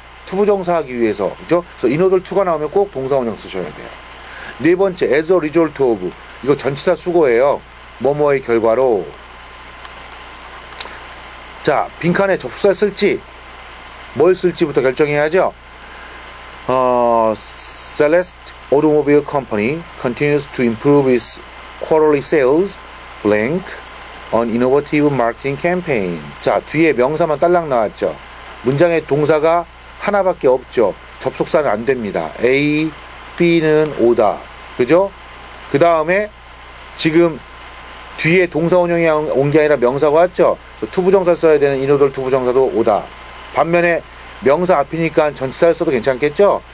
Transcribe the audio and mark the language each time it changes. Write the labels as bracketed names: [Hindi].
[Korean] 투부정사 하기 위해서, 그죠? 그래서 in order to가 나오면 꼭 동사원형 쓰셔야 돼요. 네 번째 [English] as a result of, [Korean] 이거 전치사 수거예요. 뭐뭐의 결과로. 자, 빈칸에 접수사 쓸지 뭘 쓸지부터 결정해야죠. [English] Celeste Automobile Company continues to improve its quarterly sales blank on innovative marketing campaign. [Korean] 자, 뒤에 명사만 딸랑 나왔죠. 문장에 동사가 하나밖에 없죠. 접속사는 안 됩니다. A, B는 오다. 그죠? 그 다음에 지금 뒤에 동사원형이 온 게 아니라 명사가 왔죠. 투부정사 써야 되는 인오돌 투부정사도 오다. 반면에 명사 앞이니까 전치사를 써도 괜찮겠죠?